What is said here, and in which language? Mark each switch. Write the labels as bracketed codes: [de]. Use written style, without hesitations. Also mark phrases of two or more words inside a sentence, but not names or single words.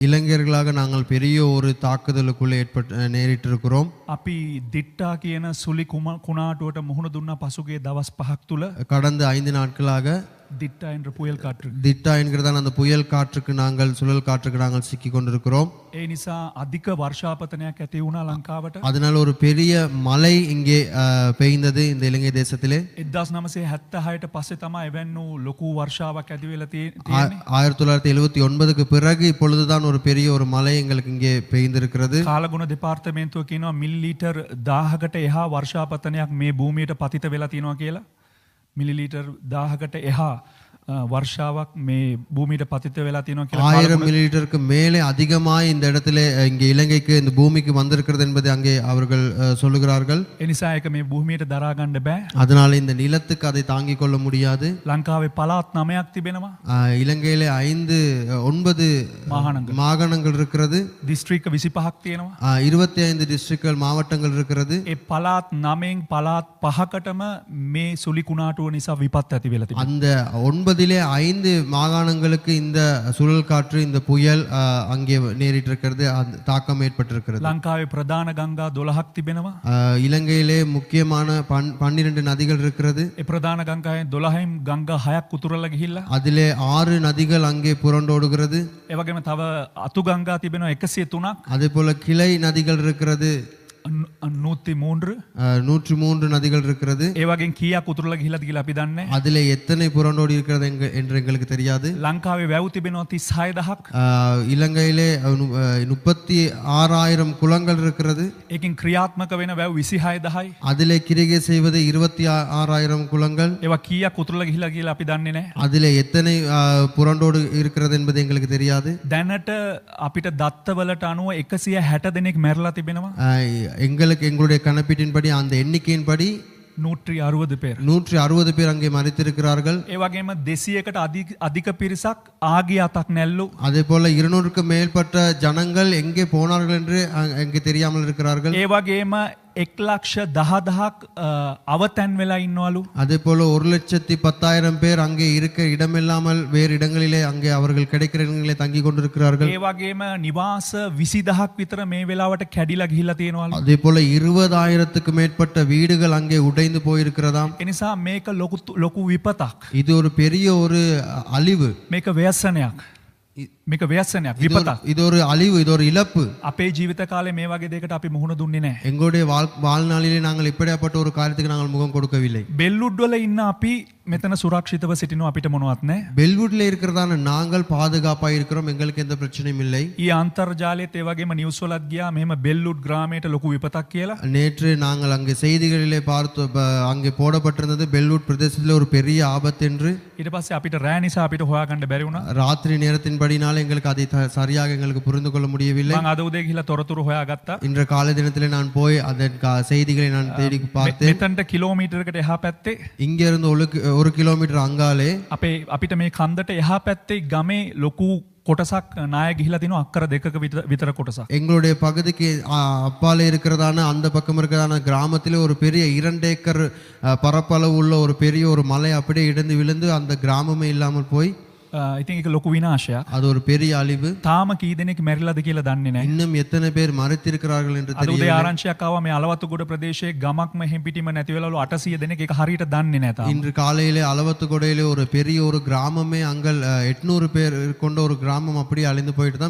[ta] இளைஞர்களாக நாங்கள் பெரிய ஒரு தாக்குதலுக்குள்ளே நேரிட்டிருக்கிறோம். [si] අපි දිට්ටා කියන සුලි කුණාටුවට මුහුණ දුන්නා පසුගිය දවස් 5ක් තුල. [ta] கடந்த 5 நாட்களாக දිට්ටා என்ற புயல் காற்று. திட்டா என்கிறதான அந்த புயல் காற்றுக்கு நாங்கள் சுழல் காற்றுக்கு நாங்கள் சிக்கி கொண்டிருக்கிறோம். [si] ඒ නිසා අධික වර්ෂාපතනයක් ඇති වුණා ලංකාවට. [ta] அதனால் ஒரு பெரிய மழை இங்கே பெய்ந்தது இந்த இலங்கை தேசத்திலே. [si] 1976ට පස්සේ තමයි එවැන්නු ලොකු වර්ෂාවක් ඇති වෙලා තියෙන්නේ. [ta] 1979க்கு பிறகு இப்பொழுதுதான் ஒரு பெரிய ஒரு மழை எங்களுக்கு இங்கே பெய்திருக்கிறது. [si] කාලගුණ දෙපාර්තමේන්තුව කියනවා මිලිලීටර් 1000කට එහා වර්ෂාපතනයක් මේ භූමියට පතිත වෙලා තියෙනවා කියලා. මිලිලීටර් 1000කට එහා වර්ෂාවක් මේ භූමියට පතිත වෙලා තියෙනවා කියලා [ta] 1000 மில்லிலிட்டருக்கு மேலே அதிகமாய் இந்த இடத்திலே இங்கே இலங்கைக்கு இந்த பூமிக்கு வந்திருக்கிறது என்பதை அங்கே அவர்கள் சொல்லுகிறார்கள். [si] එනිසා ඒක මේ භූමියට දරා ගන්න බෑ. [ta] அதனால இந்த நிலத்துக்கு அதை தாங்கிக் கொள்ள முடியாது. [si] ලංකාවේ පළාත් 9ක් තිබෙනවා. [ta] இலங்கையிலே 9 மாகாணங்கள் இருக்கிறது. [si] දිස්ත්‍රික්ක 25ක් තියෙනවා. [ta] 25 டிஸ்ட்ரிக்ட்கள் மாவட்டங்கள் இருக்கிறது. [si] ඒ පළාත් 9න් පළාත් 5කටම මේ සුලි කුණාටුව නිසා විපත් ඇති වෙලා තිබෙනවා. [ta] அந்த 9லே 5 மாகாணங்களுக்கு இந்த சுழல் காற்று இந்த புயல் அங்கே நேரிட்டிருக்கிறது, தாக்கம் ஏற்பட்டிருக்கிறது. [si] லங்காවේ ප්‍රධාන ගංගා 12ක් තිබෙනවා. [ta] இலங்கையிலே முக்கியமான 12 நதிகள் இருக்கிறது. [si] ඒ ප්‍රධාන ගංගාවෙන් 12න් ගංගා 6ක් උතුරලා ගිහිල්ලා [ta] அதிலே 6 நதிகள் அங்கே புரண்டோடுகிறது. [si] ඒ වගේම තව අතු ගංගා තිබෙනවා 103ක්. [ta] அதேபோல கிளை நதிகள் இருக்கிறது. 103 நதிகள் இருக்கிறது. [si] ඒ වගේන් කීයක් උතුරලා ගිහිලාද කියලා අපි දන්නේ. [ta] அதிலே எத்தனை புரண்டோடி இருக்கிறது என்று எங்களுக்கு தெரியாது. [si] ලංකාවේ වැව් තිබෙනවා 36000ක්. [ta] இலங்கையிலே 36000 குளங்கள் இருக்கிறது. [si] ඒකෙන් ක්‍රියාත්මක වෙන වැව් 26000යි. [ta] அதிலே கிரிகை செய்வது 26000 குளங்கள். [si] ඒවා කීයක් උතුරලා ගිහිලා කියලා අපි දන්නේ නැහැ. [ta] அதிலே எத்தனை புரண்டோடு இருக்கிறது என்பது எங்களுக்கு தெரியாது. [si] දැනට අපිට දත්තවලට අනුව 160 දෙනෙක් මැරලා තිබෙනවා. [ta] எங்களுடைய கணப்பீட்டின்படி அந்த எண்ணிக்கையின்படி 160 பேர் 160 பேர் அங்கே மரித்திருக்கிறார்கள். [si] ඒ වගේම 200කට අධික පිරිසක් ආගිය අතක් නැල්ලු. [ta] அதே போல 200க்கு மேற்பட்ட ஜனங்கள் எங்கே போனார்கள் என்று அங்கே தெரியாமல் இருக்கிறார்கள். [si] ඒ වගේම 1,10,000ක් අවතැන් වෙලා ඉන්නවලු. [ta] அதே போல 1,10,000 பேர் அங்கே இருக்க இடமில்லாமல் வேறு இடங்களிலே அங்கே அவர்கள் கிடைக்கிற இடங்களிலே தங்கி கொண்டிருக்கிறார்கள். [si] ඒ වගේම නිවාස 20000ක් විතර මේ වෙලාවට කැඩිලා ගිහිල්ලා තියෙනවලු. [ta] அதே போல 20,000க்கு மேற்பட்ட வீடுகள் அங்கே உடைந்து போயிருக்கிறதாம். [si] ඒ නිසා මේක ලොකු විපතක්. [ta] இது ஒரு பெரிய ஒரு அழிவு. [si] මේක ව්‍යසනයක්. මේක ව්‍යසනයක් විපතක්. [ta] இது ஒரு அழிவு, இது ஒரு இழப்பு. [si] අපේ ජීවිත කාලේ මේ වගේ දෙයකට අපි මුහුණ දුන්නේ නැහැ. [ta] எங்களுடைய வாழ்நாளிலே நாங்கள் இப்படிப்பட்ட ஒரு காரியத்துக்கு நாங்கள் முகம் கொடுக்கவில்லை. [si] බෙල්ලුඩ් වල ඉන්න අපි මෙතන සුරක්ෂිතව සිටිනවා අපිට මොනවත් නැහැ. [ta] பெல்வுட்ல இருக்கிறதான நாங்கள் பாதுகாப்பாக இருக்கிறோம், எங்களுக்கு எந்த பிரச்சனையும் இல்லை. [si] ඊ අන්තර්ජාලයේත් ඒ වගේම නිවුස් වලත් ගියා මෙහෙම බෙල්ලුඩ් கிராமයට ලොකු විපතක් කියලා. [ta] நேற்று நாங்கள் அங்கே செய்திகளிலே பார்த்து அங்கே போடப்பட்டிருந்தது பெல்வுட் பிரதேசத்தில் ஒரு பெரிய ஆபத்து என்று. [si] ඊට පස්සේ අපිට රෑ නිසා අපිට හොයාගන්න බැරි වුණා. [ta] ராத்திரி நேரத்தின்படினால எங்களுக்கு அதை சரியாக எங்களுக்கு புரிந்து கொள்ள முடியவில்லை. [si] මම අද උදේ ගිහිල්ලා තොරතුරු හොයාගත්තා. [ta] இன்று காலை தினத்திலே நான் போய் அதன் செய்திகளை நான் தேடி பார்த்தேன். [si] මෙතනට කිලෝමීටරයකට එහා පැත්තේ [ta] இங்க இருந்து 1 கிலோமீட்டர் அங்காலே [si] අපිට මේ කන්දට එහා පැත්තේ ගමේ ලොකු කොටසක් නාය ගිහිලා තිනවා අක්කර 2ක විතර කොටසක්. [ta] எங்களுடைய பகுதிக்கு அப்பாலே இருக்கிறதான அந்த பக்கம் இருக்கிறதான கிராமத்திலே ஒரு பெரிய 2 ஏக்கர் பரப்பளவு உள்ள ஒரு பெரிய ஒரு மலை அப்படியே இடிந்து விழுந்து அந்த கிராமமே இல்லாமல் போய் [si] ඉතින් ඒක ලොකු විනාශයක්. [ta] அது ஒரு பெரிய அழிவு. [si] තාම කී දෙනෙක් මැරිලාද කියලා දන්නේ නැහැ. [ta] இன்னும் எத்தனை பேர் மரித்திருக்கிறார்கள் என்று [si] අද උදේ [ta] தெரியவில்லை. [si] ආරංචියක් ආවා මේ අලවත්තුගොඩ ප්‍රදේශයේ ගමක් මෙහෙම් පිටිම නැති වෙලාලු 800 දෙනෙක් ඒක හරියට දන්නේ නැහැ තාම. [ta] இன்று காலையிலே அளவத்துக்கொடையிலே ஒரு பெரிய ஒரு கிராமமே அங்கே 800 பேர் கொண்ட ஒரு கிராமம் அப்படியே அழிந்து போயிட்டு தான்.